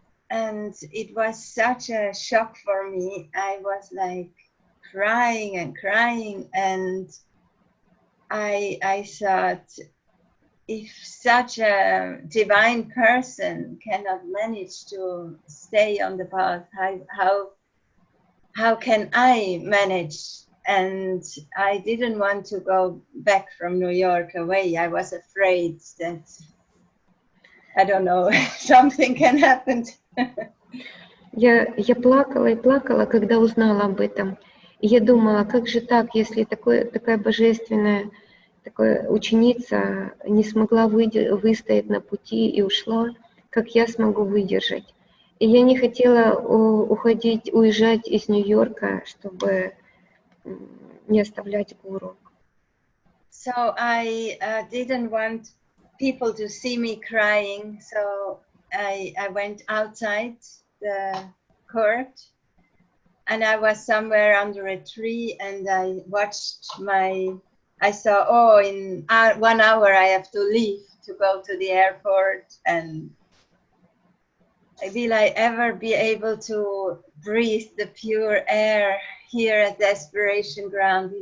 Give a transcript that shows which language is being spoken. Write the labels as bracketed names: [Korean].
[English] And it was such a shock for me. I was like crying and crying, and I thought, if such a divine person cannot manage to stay on the path, how can I manage? And I didn't want to go back from New York away. I was afraid that, I don't know, something can happen. [Russian] Я плакала и плакала, когда узнала об этом. И я думала, как же так, если такая божественная такая ученица не смогла выстоять на пути и ушла, как я смогу выдержать? И я не хотела уезжать из Нью-Йорка, чтобы не оставлять гуру. [English] So I didn't want people to see me crying, so I went outside the court, and I was somewhere under a tree, and I watched I saw, in 1 hour I have to leave to go to the airport, and will I ever be able to breathe the pure air here at the Aspiration Ground?